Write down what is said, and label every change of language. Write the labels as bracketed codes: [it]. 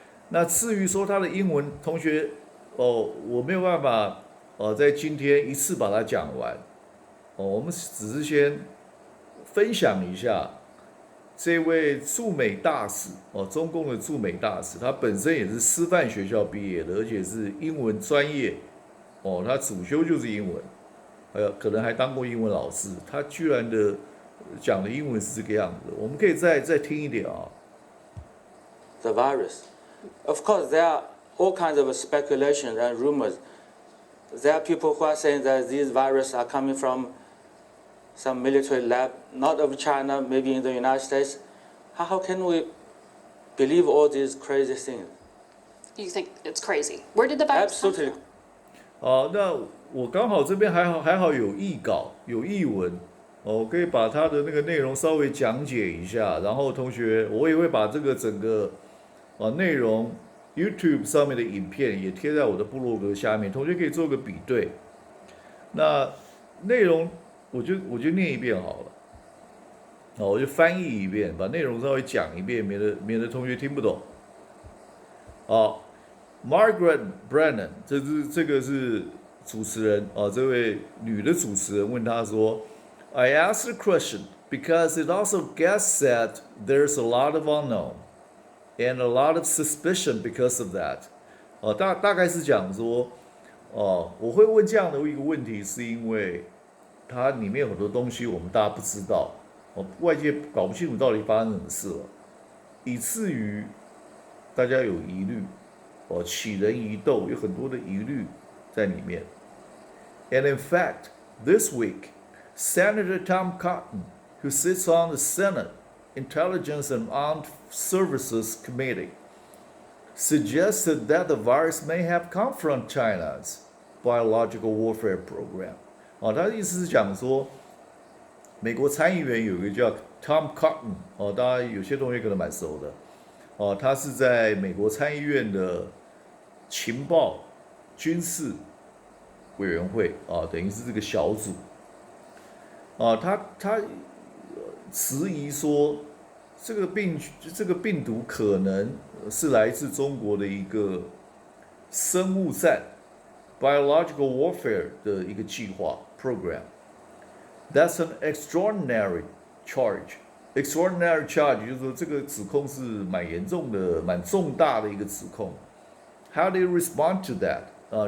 [zh] 那至于说他的英文，同学我没有办法在今天一次把它讲完我们只是先分享一下这位驻美大使中共的驻美大使，他本身也是师范学校毕业的，而且是英文专业他主修就是英文，可能还当过英文老师，他居然的讲的英文是这个样子，我们可以再听一点 [en] The virus. Of course, there are all kinds of speculation and rumors. There are people who are saying that these viruses are coming from some military lab, not of China, maybe in the United States. How can we believe all these crazy things? You think it's crazy? Where did the virus come Absolutely. from? [zh] 那我刚好这边还好有译稿有译文我可以把它的那个内容稍微讲解一下，然后同学我也会把这个整个内容 YouTube 上面的影片也贴在我的部落格下面，同学可以做个比对。那内容我就念一遍好了，我就翻译一遍，把内容稍微讲一遍，免得同学听不懂。 [en] Margaret Brennan， [zh] 这个是主持人这位女的主持人问他说 [en] ，I asked the question because it also gets that there's a lot of unknown and a lot of suspicion because of that。 [zh] 大概是讲说，我会问这样的一个问题，是因为它里面有很多东西我们大家不知道，外界搞不清楚到底发生什么事了，以至于大家有疑虑。起人疑窦，有很多的疑虑在里面。 [en] And in fact, this week, Senator Tom Cotton, who sits on the Senate Intelligence and Armed Services Committee, suggested that the virus may have come from China's biological warfare program. [zh] 他的意思是讲说，美国参议员有一个叫 Tom Cotton， 大家有些同学可能蛮熟的，他是在美国参议院的情报军事委员会等于是这个小组，他质疑说，这个病毒可能是来自中国的一个生物战 （biological warfare） 的一个计划 （program）。 [en] That's an extraordinary charge. [zh] Extraordinary charge 就是说这个指控是蛮严重的、蛮重大的一个指控。 [en] How do you respond to that？